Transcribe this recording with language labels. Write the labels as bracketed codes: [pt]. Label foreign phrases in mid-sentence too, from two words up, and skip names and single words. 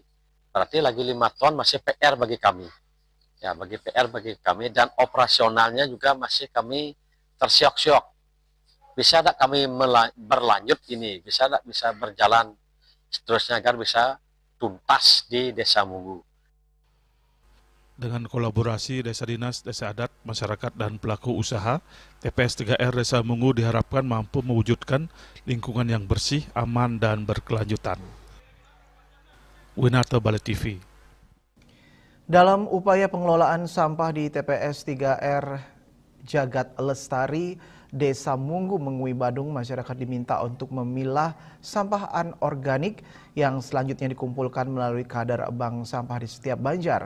[id] Berarti lagi 5 ton masih PR bagi kami. Ya, PR bagi kami, dan operasionalnya juga masih kami tersiok-siok. Bisa tidak kami berlanjut ini, bisa berjalan seterusnya agar bisa tuntas di Desa Munggu. Dengan kolaborasi desa dinas, desa adat, masyarakat, dan pelaku usaha, TPS 3R Desa Munggu diharapkan mampu mewujudkan lingkungan yang bersih, aman, dan berkelanjutan. Winarto, Bali TV. Dalam upaya pengelolaan sampah di TPS 3R Jagat Lestari Desa Munggu Mengui Badung, masyarakat diminta untuk memilah sampah anorganik yang selanjutnya dikumpulkan melalui kadar bank sampah di setiap banjar.